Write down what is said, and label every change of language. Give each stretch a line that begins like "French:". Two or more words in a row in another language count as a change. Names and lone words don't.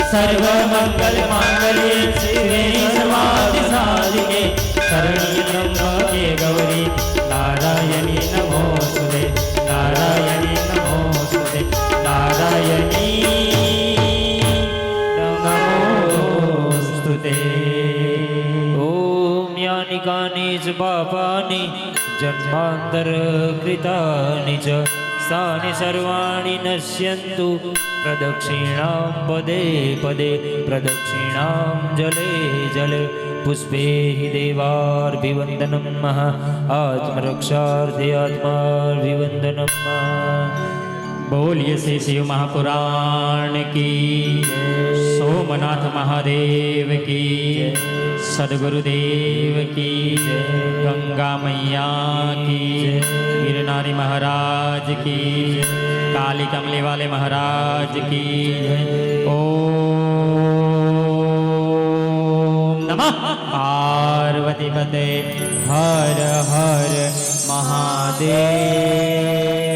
Sanskrit: સર્વમંગલ માંગલ્યે શિવે સર્વાર્થ સાધિકે શરણ્ય ત્રંબકે ગૌરી નારાયણી નમોસ્તુતે નારાયણી નમોસ્તુતે નારાયણી નમોસ્તુતે. ઓમ યાનિ કાનિ ચ પાપાનિ જન્માંતર કૃતાનિ ચ તાनि सर्वाणि नश्यन्तु प्रदक्षिणां पदे पदे प्रदक्षिणां जले जले पुष्पे हि देवार्भिवन्दनम् आत्मरक्षार्थे आत्मार्भिवन्दनम्.
Hindi: बोलिए श्री शिव महापुराण की, सोमनाथ महादेव की, सदगुरुदेव की, गंगा मैया की, गिरनारी महाराज की, काली कमले वाले महाराज की.
Sanskrit: ओम नमः पार्वती पते हर हर महादेव.